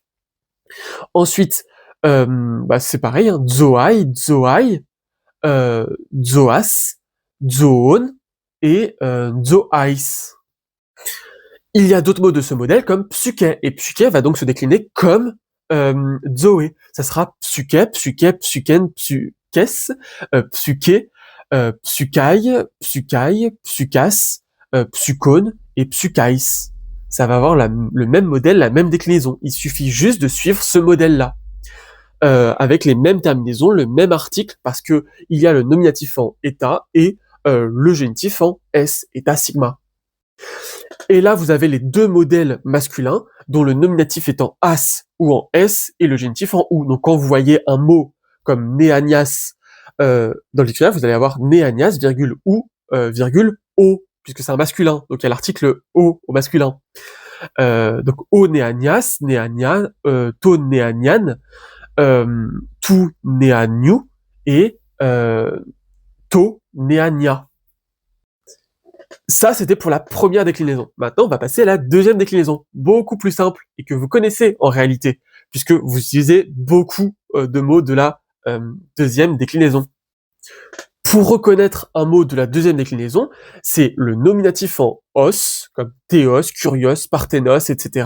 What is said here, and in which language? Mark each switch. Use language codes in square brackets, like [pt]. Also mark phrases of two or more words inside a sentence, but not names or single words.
[fr] Ensuite, c'est pareil, hein, [el] ζωαί, ζωαί, ζωάς, ζωῶν et ζωαῖς. [fr] Il y a d'autres mots de ce modèle comme psyché, et psyché va donc se décliner comme Zoé. Ça sera psyché, psyché, [el] ψυχήν, ψυχῆς, ψυχῇ, ψυχαί, ψυχαί, ψυχάς, ψυχῶν et ψυχαῖς. [fr] Ça va avoir le même modèle, la même déclinaison. Il suffit juste de suivre ce modèle-là. Avec les mêmes terminaisons, le même article, parce que il y a le nominatif en état et le génitif en s, état sigma. Et là, vous avez les deux modèles masculins, dont le nominatif est en as ou en s et le génitif en ou. Donc quand vous voyez un mot comme néanias dans le dictionnaire, vous allez avoir néanias, virgule ou, virgule o, puisque c'est un masculin. Donc il y a l'article o au masculin. [el] Donc ὁ νεανίας, νεανία, τὸν νεανίαν, τοῦ νεανίου et τῷ νεανίᾳ. [fr] Ça, c'était pour la première déclinaison. Maintenant, on va passer à la deuxième déclinaison, beaucoup plus simple, et que vous connaissez en réalité, puisque vous utilisez beaucoup de mots de la deuxième déclinaison. Pour reconnaître un mot de la deuxième déclinaison, c'est le nominatif en os, comme théos, kurios, parthénos, etc.